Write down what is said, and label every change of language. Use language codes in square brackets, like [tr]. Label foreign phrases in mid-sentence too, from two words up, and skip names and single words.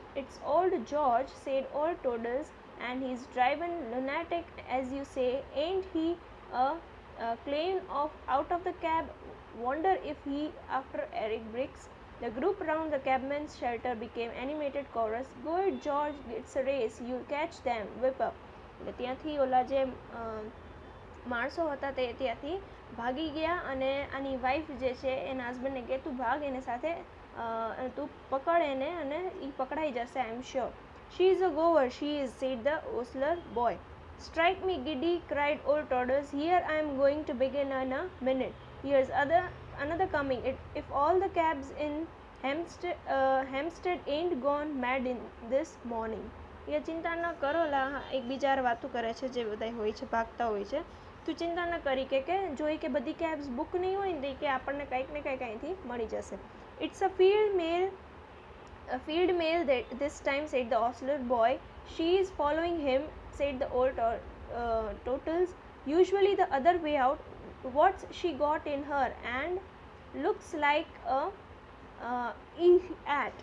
[en] "It's old George," said Old Toddles, "and he's drivin' lunatic as you say. Ain't he clean out of the cab? Wonder if he after Eric Briggs." The group round the cabman's shelter became animated chorus. "Go it, George, it's a race, you'll catch them, whip up." [gu] એટલે ત્યાંથી ઓલા જે માણસો હતા તે ત્યાંથી ભાગી ગયા અને આની વાઈફ જે છે એના હસબન્ડને કહે તું ભાગ એને સાથે તું પકડ એને અને એ પકડાઈ જશે, [en] I am sure. "She is a goer, she is," said the ostler boy. "Strike me giddy," cried Old Toddles. "Here I am going to begin in a minute. Here's another coming. If all the cabs in Hampstead ain't gone mad in this morning." [gu] એ ચિંતા ન કરો, લા એકબીજા વાતો કરે છે જે બધા હોય છે, ભાગતા હોય છે. તું ચિંતા ન કરી કે જોઈ કે બધી [en] cabs book [gu] નહીં હોય ને કે આપણને કંઈક ને કંઈક અહીંથી મળી જશે. [en] "It's a field mail this time," said the ostler boy. "She is following him," said the old Totals. "Usually the other way out. What's she got in her? And looks like a at.